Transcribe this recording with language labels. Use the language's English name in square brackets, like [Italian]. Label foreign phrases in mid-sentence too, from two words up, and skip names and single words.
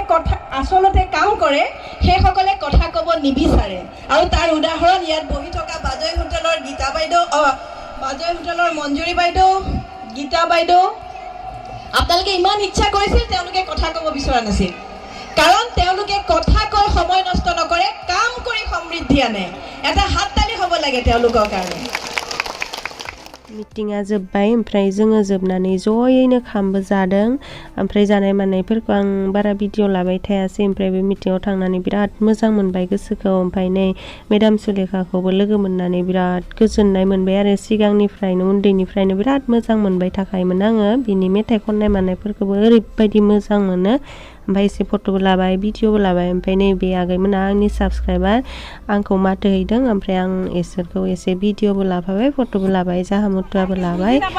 [Assamese] কথা আচলতে কাম কৰে সেইসকলে কথা ক'ব নিবিচাৰে আৰু তাৰ উদাহৰণ ইয়াত বহি থকা বাজৈ হোটেলৰ গীতা বাইদেউ বাজৈ হোটেলৰ মঞ্জুৰী বাইদেউ গীতা বাইদেউ আপোনালোকে ইমান ইচ্ছা কৰিছিল তেওঁলোকে কথা ক'ব বিচৰা নাছিল কাৰণ তেওঁলোকে কথা কৈ সময় নষ্ট নকৰে কাম কৰি সমৃদ্ধি আনে এটা হাততালি হ'ব লাগে তেওঁলোকৰ কাৰণে [Bodo] मिटिंआ जोब्बाय ओमफ्राय जोङो जोबनानै जयैनो खामबो जादों ओमफ्राय जानाय मानायफोरखौ आं बारा भिडिअ लाबाय थायासै ओमफ्राय बे मिटिंआव थांनानै बिराद मोजां मोनबाय गोसोखौ ओमफ्राय नै मेडाम सुलेखाखौबो लोगो मोननानै बिराद गोजोननाय मोनबाय आरो सिगांनिफ्रायनो उन्दैनिफ्रायनो बिराद मोजां मोनबाय थाखायोमोन आङो बिनि मेथाइ खननाय मानायफोरखौबो ओरैबायदि मोजां मोनो ओमफ्राय एसे फट'बो लाबाय भिडिअबो लाबाय ओमफ्राय नैबे आगैमोना आंनि साबस्क्राइबार आंखौ माथो हैदों ओमफ्राय आं इसोरखौ एसे भिडिअबो लाफाबाय फट'बो लाबाय जाहा मुथुआबो लाबाय